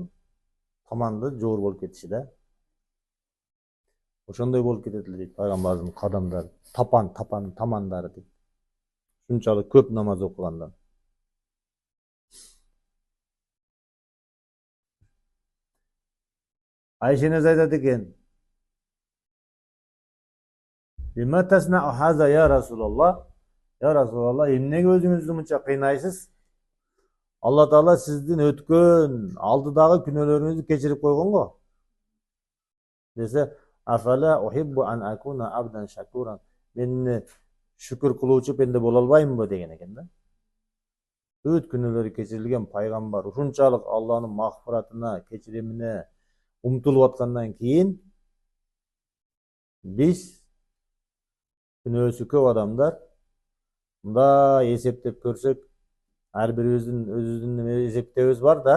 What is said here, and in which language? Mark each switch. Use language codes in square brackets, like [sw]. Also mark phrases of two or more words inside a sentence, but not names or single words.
[ky] Таманды жоор болуп кетиши да. Ошондой болуп кетет эле дейт пайгамбардын кадамдары. Тамандары дейт. Ушунчалык көп намаз окугандан. Айшенез айтат экен: [ar] "بما تصنع هذا يا رسول الله?" يا رسول الله, [ky] emnege özüңүздү мынча кыйнайсыз? Алла Таала сиздин өткөн, алдыдагы күнөөлөрүңүздү кечирип койгон го. Десе, [ar] "أفلا أحب أن أكون عبدا شكورا." [ky] Мен шүкүр кылуучу пенде боло албаймынбы деген экен да. Бүт күнөөлөрү кечирилген пайгамбар ушунчалык Алланын магфиратына, кечиримине умтулуп аткандан кийин биз күнөөсү көп адамдар мында эсептеп көрсөк, ар бирибиздин өзүбүздүн эсептебиз бар да.